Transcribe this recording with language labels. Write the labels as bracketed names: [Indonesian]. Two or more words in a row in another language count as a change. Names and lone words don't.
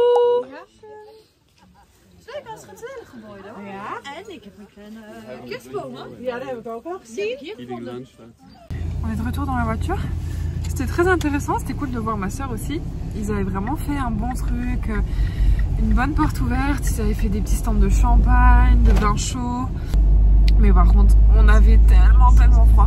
[Dutch] Het is leuk als het gezellig geworden. Ja. En ik heb een kerstbomen. Ja, dat heb ik ook al gezien. [French] On est de retour dans la voiture. C'était très intéressant, c'était cool de voir ma soeur aussi. Ils avaient vraiment fait un bon truc, une bonne porte ouverte. Ils avaient fait des petits stands de champagne, de vin chaud. Mais par contre, on avait tellement froid.